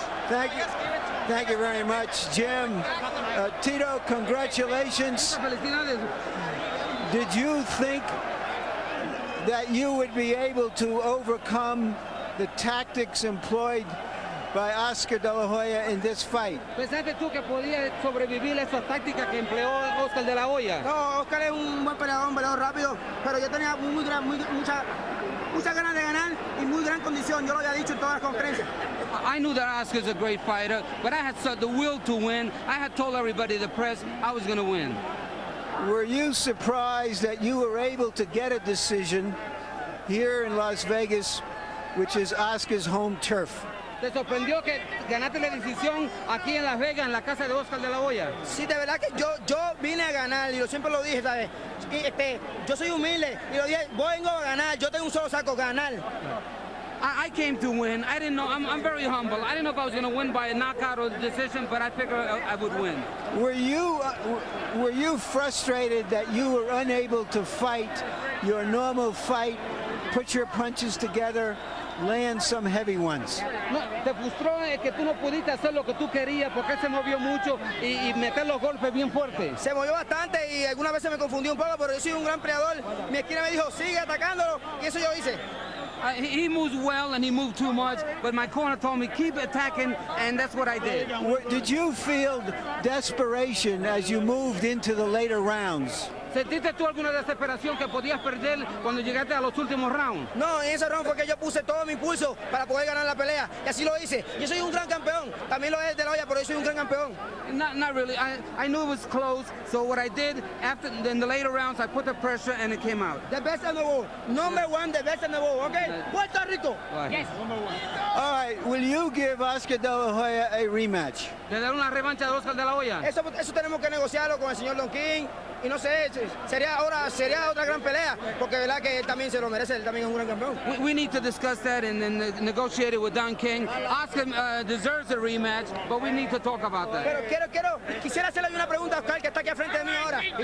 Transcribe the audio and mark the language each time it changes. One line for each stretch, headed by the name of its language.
English: Thank you. Thank you very much, Jim. Tito, congratulations. Did you think that you would be able to overcome the tactics employed by Oscar De La Hoya in this fight?
Spanish: ¿Pensaste tú que podías sobrevivir esas tácticas que empleó Oscar De La Hoya? No, Oscar es un buen peleador, un peleador rápido, pero yo tenía muchas ganas de ganar y muy gran condición. Yo lo había dicho en todas las conferencias.
English: I knew that Oscar's a great fighter, but I had the will to win. I had told everybody, the press, I was going to win. Were you surprised that you were able to get a decision here in Las Vegas, which is Oscar's home turf?
Spanish: ¿Te sorprendió que ganaste la decisión aquí en Las Vegas, en la casa de Oscar De La Hoya? Sí, de verdad que yo vine a ganar y yo siempre lo dije, ¿sabes? Yo soy humilde y lo dije, vengo a ganar, yo tengo un solo saco, ganar.
English: I came to win. I didn't know. I'm very humble. I didn't know if I was going to win by a knockout or decision, but I figured I would win. Were you frustrated that you were unable to fight your normal fight, put your punches together, land some heavy ones?
Spanish: No, te frustró que tú no pudiste hacer lo que tú querías porque él se movió mucho y meter los golpes bien fuertes. Se movió bastante y algunas veces me confundí un poco, pero yo soy un gran peleador. Mi esquina me dijo, sigue atacándolo, y eso yo hice.
English: He moves well and he moved too much, but my corner told me keep attacking, and that's what I did. Did you feel desperation as you moved into the later rounds?
Spanish: ¿Sentiste tú alguna desesperación que podías perder cuando llegaste a los últimos rounds? No, en ese round fue que yo puse todo mi impulso para poder ganar la pelea, y así lo hice. Yo soy un gran campeón, también lo es De La Hoya, pero yo soy un gran campeón.
English: Not really. I knew it was close, so what I did after in the later rounds, I put the pressure and it came out. The best in the world, number one, the best in the world, okay? Puerto Rico. Yes. All right, will you give Oscar De La Hoya a rematch?
Spanish: ¿Le dar una revancha de Oscar De La Hoya? Eso tenemos que negociarlo con el señor Don King. Y no sé, sería otra gran pelea, porque de verdad que él también se lo merece, él también es un gran campeón.
English: We need to discuss that and negotiate it with Don King. Oscar deserves a rematch, but we need to talk about that.
Spanish: Pero quisiera hacerle una pregunta a Oscar, que está aquí al frente de mí ahora.